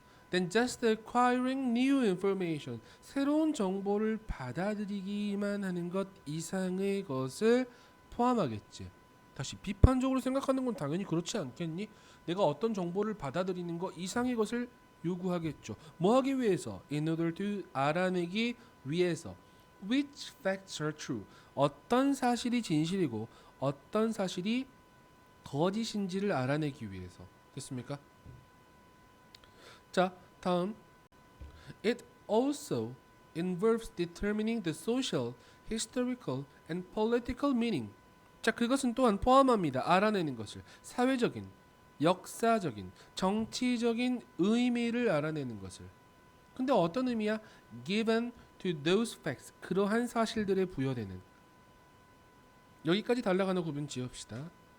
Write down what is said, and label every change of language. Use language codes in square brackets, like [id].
[en] Then just acquiring new information, [ko] 새로운 정보를 받아들이기만 하는 것 이상의 것을 포함하겠지. 다시, 비판적으로 생각하는 건 당연히 그렇지 않겠니? 내가 어떤 정보를 받아들이는 것 이상의 것을 요구하겠죠. 뭐 하기 위해서? [en] In order to, [ko] 알아내기 위해서. [en] Which facts are true? [ko] 어떤 사실이 진실이고 어떤 사실이 거짓인지를 알아내기 위해서. 됐습니까? 자, 다음. [en] It also involves determining the social, historical, and political meaning. [ko] 자, 그것은 또한 포함합니다. 알아내는 것을. 사회적인, 역사적인, 정치적인 의미를 알아내는 것을. 근데 어떤 의미야? [en] Given to those facts. [ko] 그러한 사실들에 부여되는. 여기까지 달라가는 구분 지읍시다.